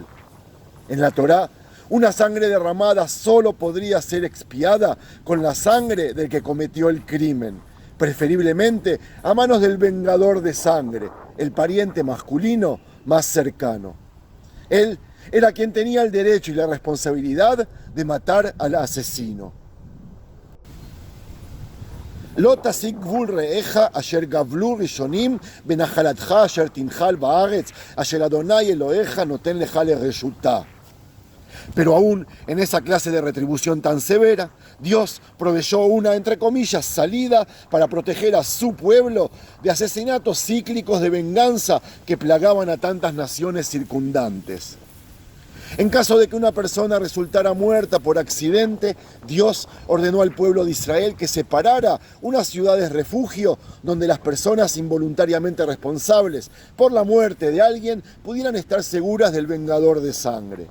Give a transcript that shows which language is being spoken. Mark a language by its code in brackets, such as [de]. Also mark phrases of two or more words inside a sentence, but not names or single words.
[es] En la Torá, una sangre derramada solo podría ser expiada con la sangre del que cometió el crimen, preferiblemente a manos del vengador de sangre, el pariente masculino más cercano. Él era quien tenía el derecho y la responsabilidad de matar al asesino. [he] לא תשיג גבול רעך אשר גבלו ראשונים בנחלתך אשר תנחל בארץ אשר אדוני אלוהיך נותן לך לרשותה. [es] Pero aún en esa clase de retribución tan severa, Dios proveyó una, entre comillas, salida para proteger a su pueblo de asesinatos cíclicos de venganza que plagaban a tantas naciones circundantes. En caso de que una persona resultara muerta por accidente, Dios ordenó al pueblo de Israel que separara unas ciudades refugio donde las personas involuntariamente responsables por la muerte de alguien pudieran estar seguras del vengador de sangre.